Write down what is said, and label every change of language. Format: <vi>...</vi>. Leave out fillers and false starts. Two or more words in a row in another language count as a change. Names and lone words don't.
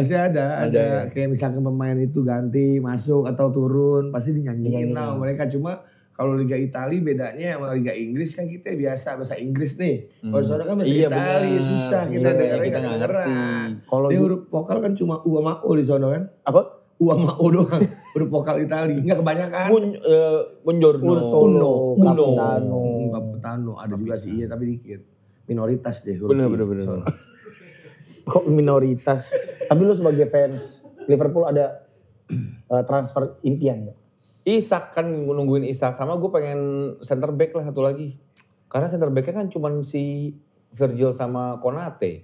<id>Pasti ada. Kayak misalkan pemain itu ganti, masuk atau turun, pasti dinyanyiin lah mereka. Cuma kalau Liga Italia bedanya sama Liga Inggris kan kita biasa bahasa Inggris nih. Kalau soalnya kan bahasa Italia susah kita dengarnya nggak ngerti. Kalau dia huruf vokal kan cuma U sama O di sono kan. Apa? U sama O doang. Huruf vokal Italia. Enggak kebanyakan. Buongiorno.</id> <it>Uno. Capitano.</it> <id>Capitano ada juga sih, iya tapi dikit. Minoritas deh huruf. Bener. Kok minoritas? Tapi lu sebagai fans Liverpool ada transfer impian ya? Isak kan nungguin Isak, sama gue pengen</id> <en>center back</en> <id>lah satu lagi. Karena</id> <en>center backnya</en> <id>kan cuman si Virgil sama Konate.</id>